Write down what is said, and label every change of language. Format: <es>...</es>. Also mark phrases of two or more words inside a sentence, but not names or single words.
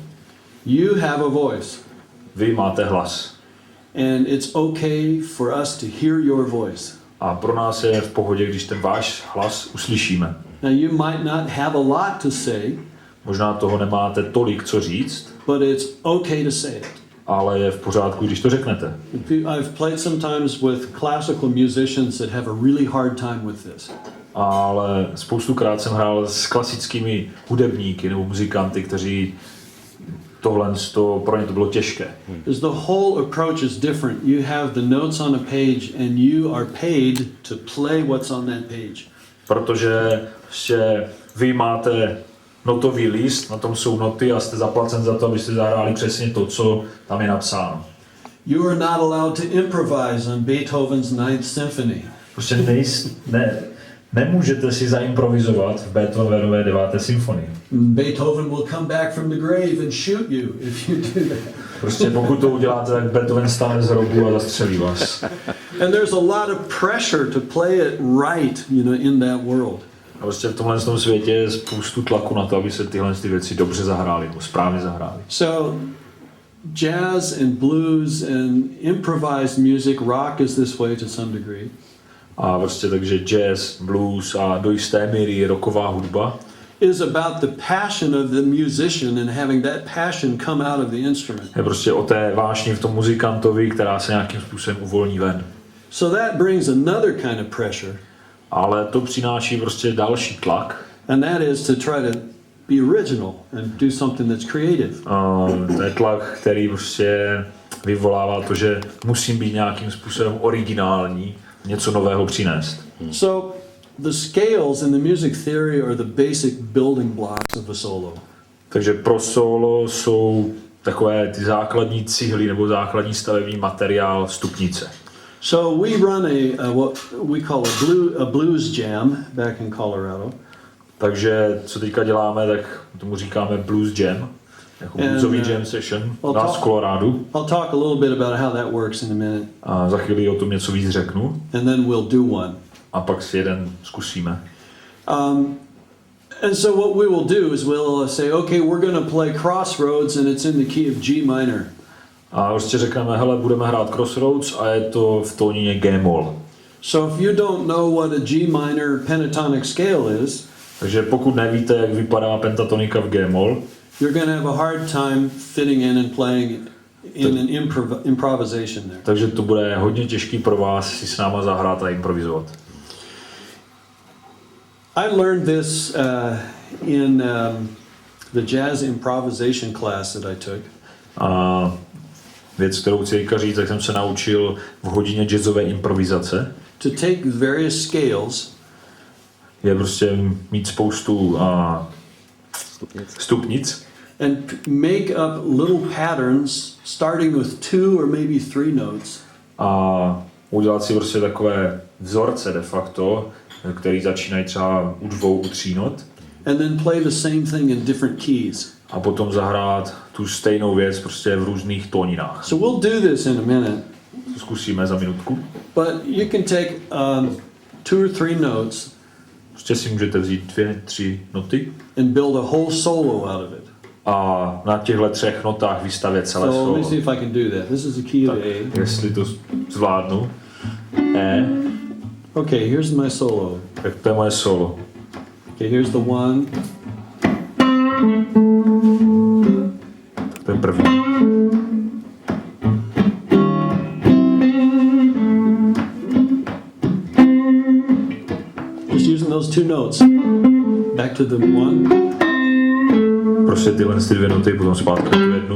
<en>You have a voice.</en> <cs>Vy máte hlas.</cs> <en>And it's okay for us to hear your voice.</en> <cs>A pro nás je v pohodě, když ten váš hlas uslyšíme.</cs> <en>Now you might not have a lot to say.</en> <cs>Možná toho nemáte tolik, co říct,</cs> <en>But it's okay to say it.</en> <cs>ale je v pořádku, když to řeknete.</cs> <en>I've played sometimes with classical musicians that have a really hard time with this.</en> <cs>Ale spoustukrát jsem hrál s klasickými hudebníky nebo muzikanty, kteří pro ně to bylo těžké.</cs> <en>Because the whole approach is different. You have the notes on a page and you are paid to play what's on that page.</en> <cs>Protože vy máte notový list, na tom jsou noty a jste zaplacen za to, abyste zahráli přesně to, co tam je napsáno.</cs> <en>You are not allowed to improvise on Beethoven's Ninth Symphony.</en> <cs>Prostě nemůžete si zaimprovizovat v Beethovenové 9. symfonii.</cs> <en>Beethoven will come back from the grave and shoot you if you do that.</en> <cs>Prostě pokud to uděláte, tak Beethoven stane z hrobu a zastřelí vás.</cs> <en>And there's a lot of pressure to play it right, you know, in that world.</en> <cs>A prostě v tomhle světě je spoustu tlaku na to, aby se tyhle věci dobře zahrály, nebo správně zahrály.</cs> <en>So jazz and blues and improvised music, rock is this way to some degree.</en> <cs>A prostě takže jazz, blues a do jisté míry rocková hudba</cs> <en>is about the passion of the musician and having that passion come out of the instrument.</en> <cs>je prostě o té vášni v tom muzikantovi, která se nějakým způsobem uvolní ven.</cs> <en>So that brings another kind of pressure.</en> <cs>Ale to přináší prostě další tlak.</cs> <en>And that is to try to be original and do something that's creative.</en> <cs>To je tlak, který prostě vyvolává to, že musím být nějakým způsobem originální, něco nového přinést.</cs> <en>So the scales in the music theory are the basic building blocks of a solo.</en> <cs>Takže pro solo jsou takové ty základní cihly nebo základní stavební materiál stupnice.</cs> <en>So we run what we call a blues jam back in Colorado.</en> <cs>Takže co teďka děláme, tak tomu říkáme</cs> <en>blues jam,</en> <cs>jako bluesový</cs> <en>jam session</en> <cs>nás v Colorádu.</cs> <en>I'll talk a little bit about how that works in a minute.</en> <cs>A za chvíli o tom něco víc řeknu.</cs> <en>And then we'll do one.</en> <cs>A pak si jeden zkusíme.</cs> <en>And so what we will do is we'll say, okay, we're going to play Crossroads and it's in the key of G minor.</en> <cs>A prostě řekneme, hele, budeme hrát Crossroads a je to v tónině G-moll.</cs> <en>So if you don't know what a G minor pentatonic scale is,</en> <cs>Takže pokud nevíte, jak vypadá pentatonika v G-moll,</cs> <en>you're going to have a hard time fitting in and playing in an improvisation there.</en> <cs>takže to bude hodně těžký pro vás si s náma zahrát a improvizovat.</cs> <en>I learned this in the jazz improvisation class that I took.</en> <cs>A věc, kterou chci říct, tak jsem se naučil v hodině jazzové improvizace.</cs> <en>To take various scales</en> <cs>Je prostě mít spoustu stupnic</cs> <en>and make up little patterns starting with 2 or maybe 3 notes.</en> <cs>a udělat si prostě takové vzorce</cs> <la>de facto,</la> <cs>který začínají třeba u 2, u 3 not.</cs> <en>And then play the same thing in different keys.</en> <cs>A potom zahrát tu stejnou věc prostě v různých tóninách.</cs> <en>So we'll do this in a minute.</en> <cs>Zkusíme za minutku.</cs> <en>But you can take 2 or 3 notes</en> <cs>Prostě si můžete vzít 2, 3 noty</cs> <en>and build a whole solo out of it.</en> <cs>a na těchto 3 notách vystavět celé</cs> <en>So let me</en> <cs>solo.</cs> <en>see if I can do that. This is the key of</en> <cs>Tak,</cs> <en>A.</en> <cs>jestli to zvládnu. E,</cs> <en>Okay, here's my solo.</en> <cs>tak to je moje solo.</cs> <en>Okay, here's the 1.</en> <cs>To je první.</cs> <en>Just using those 2 notes. Back to the 1.</en> <cs>Prostě tyhle 2 noty, potom zpátky tu jednu.</cs>